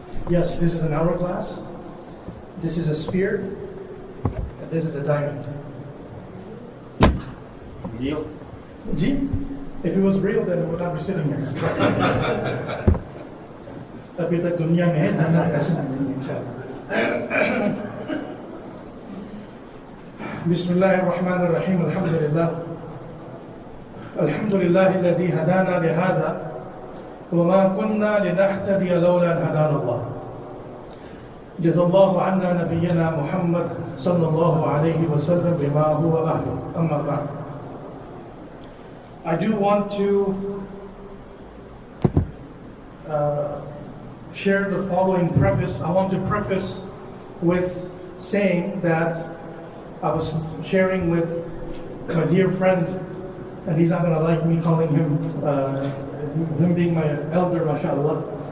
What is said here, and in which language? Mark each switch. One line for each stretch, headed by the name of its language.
English: Yes, this is an hourglass. This is a sphere. And this is a diamond. Real? Gee, if it was real, then it would not be sitting here.
Hindi: अभी तक दुनिया में है, जन्नत ऐसे नहीं है इंशाअल्लाह.
Arabic: बिस्मिल्लाहिर्रहमानिर्रहीम. अल्हम्दुलिल्लाह الذي هدانا لهذا وما كنا لنهتدي لولا أن هدانا الله. جزا الله عنا نبينا محمد صلى الله عليه وسلم بما هو أهله. أما بعد,
English: I do want to share the following preface. I want to preface with saying that I was sharing with my dear friend, and he's not going to like me calling him, him being my elder, mashallah.